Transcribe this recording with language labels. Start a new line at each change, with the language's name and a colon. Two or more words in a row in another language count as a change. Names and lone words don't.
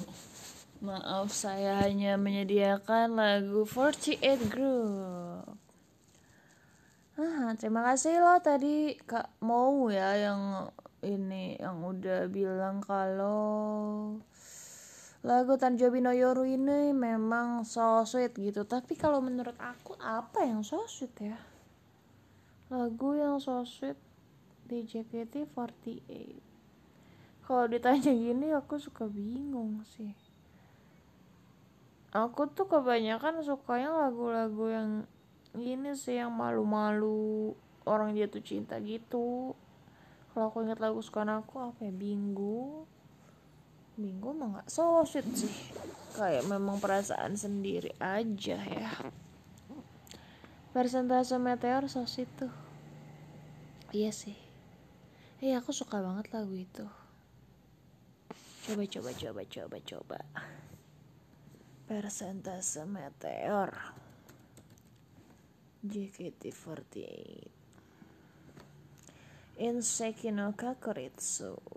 Indonesian: Maaf, saya hanya menyediakan lagu 48 Group. Terima kasih loh tadi Kak Mau ya yang ini yang udah bilang kalau lagu Tanjobi no Yoru ini memang
English: so sweet
Indonesian: gitu. Tapi kalau menurut aku apa yang
English: so sweet
Indonesian: ya? Lagu yang
English: so sweet
Indonesian: di JKT48. Kalau ditanya gini aku suka bingung sih. Aku tuh kebanyakan sukanya lagu-lagu yang ini sih, yang malu-malu, orang jatuh cinta gitu. Kalau aku ingat lagu kesukaan aku apa ya, Bingo mah gak
English: so sweet
Indonesian: sih, kayak memang perasaan sendiri aja ya. Persentase Meteor
English: so sweet
Indonesian: tuh. Iya sih, aku suka banget lagu itu. Coba Persentase Meteor JKT48 Inseki no Kakuritsu.